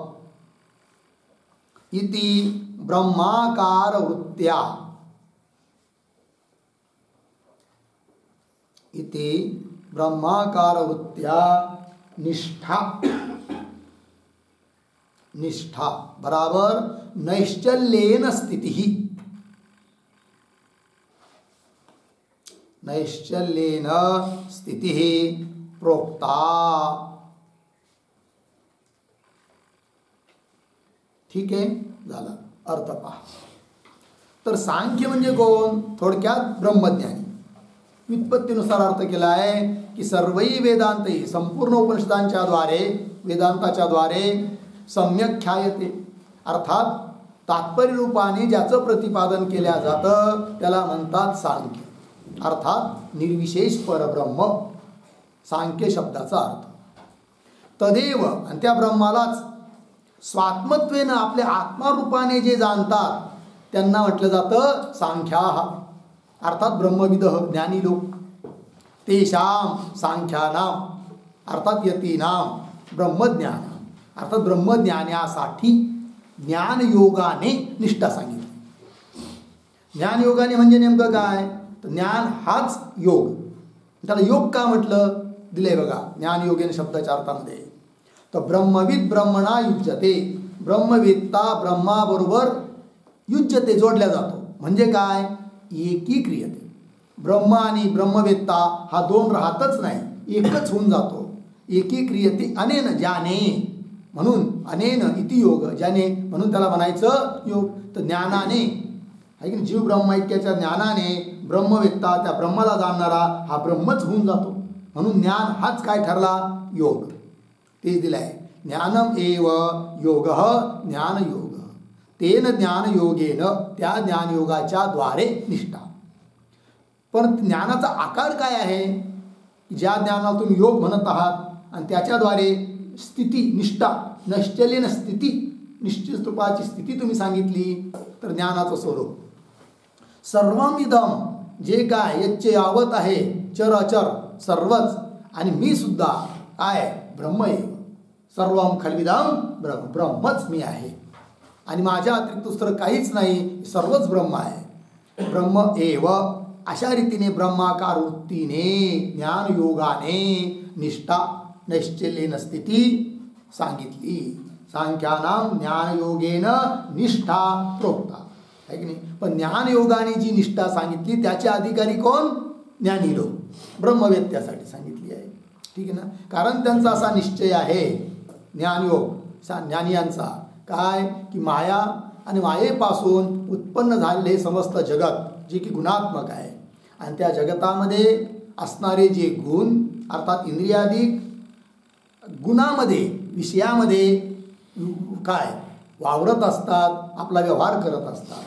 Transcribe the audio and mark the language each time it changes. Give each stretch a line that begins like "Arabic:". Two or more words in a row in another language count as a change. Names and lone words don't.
Sanskrit: इति ब्रह्माकार वृत्त्या, इति ब्रह्माकार वृत्त्या निष्ठा, निष्ठा बराबर नैश्चल्येन स्थितिः, नैश्चल्येन स्थितिः प्रोक्ता.
Marathi: ठीक आहे. झालं. अर्थ पहा. तर सांख्य म्हणजे कोण, थोडक्यात ब्रह्मज्ञानी. व्युत्पत्तीनुसार अर्थ केला आहे की सर्वही वेदांतही संपूर्ण उपनिषदांच्या द्वारे, वेदांताच्या द्वारे
Sanskrit: सम्यक ख्यायते
Marathi: अर्थात तात्पर्य रूपाने ज्याचं प्रतिपादन केल्या जातं त्याला म्हणतात सांख्य, अर्थात निर्विशेष परब्रह्म. सांख्य शब्दाचा अर्थ तदेव, आणि त्या ब्रह्मालाच स्वात्मत्वेनं आपल्या आत्मारूपाने जे जाणतात त्यांना म्हटलं जातं सांख्याः, अर्थात ब्रह्मविदः ज्ञानी लोक.
Sanskrit: तेषां सांख्यानाम अर्थात यतीनाम ब्रह्मज्ञानाम
Marathi: अर्थात ब्रह्मज्ञानासाठी ज्ञानयोगाने निष्ठा सांगितली. ज्ञानयोगाने म्हणजे नेमकं काय, तर ज्ञान हाच योग. त्याला योग का म्हटलं दिले बघा ज्ञानयोगेन शब्दाच्या अर्थामध्ये. तर
Sanskrit: ब्रह्मविद ब्रह्मणा युज्यते,
Marathi: ब्रह्मवेत्ता ब्रह्माबरोबर युज्यते जोडल्या जातो. म्हणजे काय, एकीक्रियते. ब्रह्म आणि ब्रह्मवेत्ता हा दोन राहतच नाही, एकच होऊन जातो.
Sanskrit: एकीक्रियते अनेन
Marathi: ज्याने, म्हणून
Sanskrit: अनेन इति योग,
Marathi: ज्याने म्हणून त्याला म्हणायचं योग. तर ज्ञानाने आहे की जीव ब्रह्मैक्याच्या ज्ञानाने ब्रह्मवेत्ता त्या ब्रह्माला जाणणारा हा ब्रह्मच होऊन जातो. म्हणून ज्ञान हाच काय ठरला, योग. तेच दिलाय
Sanskrit: ज्ञानम एव योग ज्ञानयोग. तेन ज्ञानयोगेन,
Marathi: त्या ज्ञानयोगाच्या द्वारे निष्ठा. पण ज्ञानाचा आकार काय आहे, ज्या ज्ञानाला तुम्ही योग म्हणत आहात आणि त्याच्याद्वारे स्थिती निष्ठा, नैश्चल्येन स्थिती, निश्चित स्वरूपाची स्थिती तुम्ही सांगितली. तर ज्ञानाचं स्वरूप सर्वमिदम, जे काय यच्चे यावत आहे चराचर सर्वच, आणि मी सुद्धा काय ब्रह्मएव,
Sanskrit: सर्वम खल्विदम ब्रह्म,
Marathi: ब्रह्मच मी आहे आणि माझ्या अतिरिक्त दुसरं काहीच नाही, सर्वच ब्रह्म आहे.
Sanskrit: ब्रह्म एव,
Marathi: अशा रीतीने ब्रह्माकार वृत्तीने ज्ञानयोगाने निष्ठा नैश्चल्येन स्थिती सांगितली.
Sanskrit: सांख्यानाम ज्ञानयोगेन निष्ठा प्रोक्ता,
Marathi: आहे की नाही. पण ज्ञानयोगाने जी निष्ठा सांगितली त्याचे अधिकारी कोण, ज्ञानी लोक, ब्रह्मवेत्यासाठी सांगितली आहे. ठीक आहे ना. कारण त्यांचा असा निश्चय आहे ज्ञानयोग ज्ञानियांचा काय, की माया आणि मायेपासून उत्पन्न झालेले समस्त जगत जे की गुणात्मक आहे, आणि त्या जगतामध्ये असणारे जे गुण अर्थात इंद्रियादिक गुणामध्ये विषयामध्ये काय वावरत असतात, आपला व्यवहार करत असतात.